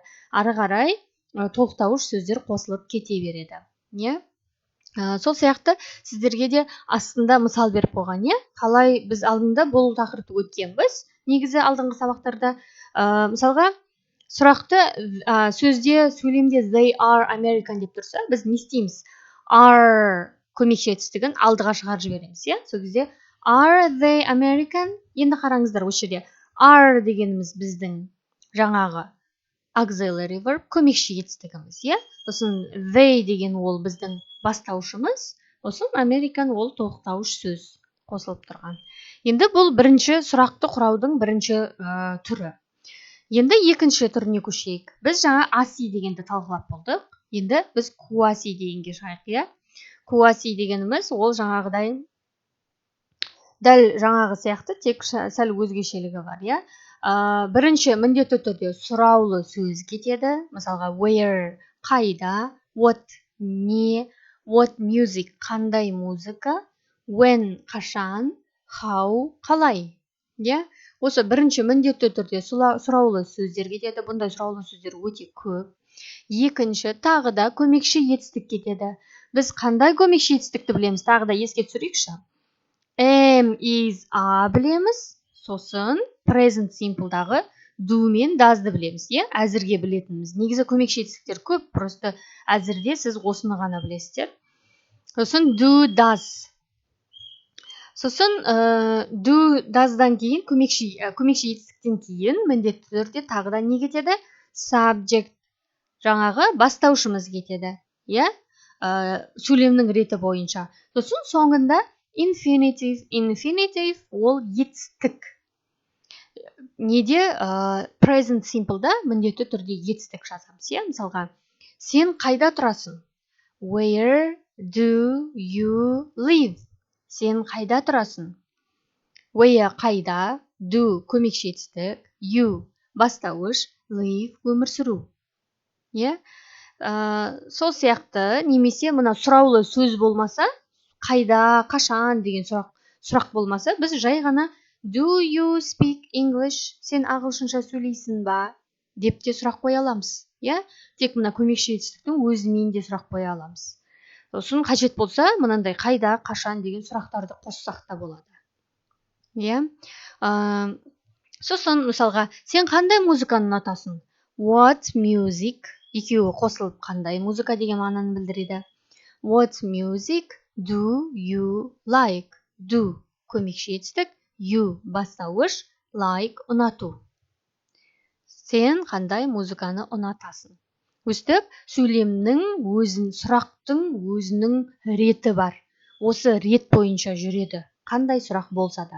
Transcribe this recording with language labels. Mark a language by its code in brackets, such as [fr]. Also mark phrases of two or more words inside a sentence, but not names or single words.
[kk] Ары қарай толықтауыш сөздер қосылып кете береді. Сол сияқты сіздерге де астында мысал беріп қойған, Қалай біз алдында бұл тақырыпты өткенбіз, негізі алдыңғы сабақтарда. Мысалға, сұрақты сөзде, сөйлемде [en] they are American [kk] деп тұрса, біз не істейміз? Are көмекші етістігін алдыға шығарып жібереміз, Сол кезде [en] are they American? [kk] Енді қараңыздар, осы жерде are дегеніміз біздің жаңағы [en] auxiliary verb [kk] көмекші етістігіміз, Сосын they деген ол біздің бастаушымыз, сосын American ол толықтауыш сөз қосылып тұрған. Енді бұл бірінші сұрақты құраудың бірінші түрі. Енді екінші түріне көшейік. Біз жаңа аси дегенді талқылап болдық. Енді біз куаси дегенге шығайық, Куаси дегеніміз ол жаңағыдай дәл жаңағы сияқты, тек сәл өзгешелігі бар, Бірінші міндетті түрде сұраулы сөз кетеді. Мысалға, where қайда, what не, [en] what music [kk] қандай музыка, when қашан, how қалай, осы бірінші міндетті түрде сұраулы сөздер кетеді. Бұндай сұраулы сөздер өте көп. Екінші, тағы да көмекші етістік кетеді. Біз қандай көмекші етістікті білеміз? Тағы да еске түсірейікші. [en] Am, is, are [kk] білеміз. Сосын [en] present simple'дағы [kk] do мен does'ды білеміз. Әзірге білетініміз. Негізі көмекші етістіктер көп, просто әзірде сіз осыны ғана білесіздер. Сосын [en] do, does. [kk] Сосын [en] do, does'дан [kk] кейін көмекші етістіктен кейін міндетті түрде тағы да не кетеді? Subject. Жаңағы бастаушымыз кетеді. Сөйлемнің реті бойынша. Сосын соңында infinitive. Infinitive ол етістік. Неде [en] present simple'да [kk] міндетті түрде етістік жазамыз. Мысалға, сен қайда тұрасың? [en] Where do you live? [kk] Сен қайда тұрасың? Where қайда, do көмекші етістік, you бастауыш, live өмір сүру. Сол сияқты немесе мына сұраулы сөз болмаса, қайда, қашан деген сұрақ болмаса, біз жай ғана [en] do you speak English? [kk] Сен ағылшынша сөйлейсің ба? Деп те сұрақ қоя аламыз. Тек мына көмекші етістіктің өзімен де сұрақ қоя аламыз. Сосын қажет болса, мынандай қайда, қашан деген сұрақтарды қоссақ та болады. Сосын мысалға, сен қандай музыканы ұнатасың? [en] What music? [kk] Екеуі қосылып қандай музыка деген мағынаны білдіреді. [en] What music do you like? [kk] Do көмекші етістік, you бастауыш, like ұнату. Сен қандай музыканы ұнатасың? Өстіп, сөйлемнің сұрақтың өзінің реті бар. Осы рет бойынша жүреді. Қандай сұрақ болса да.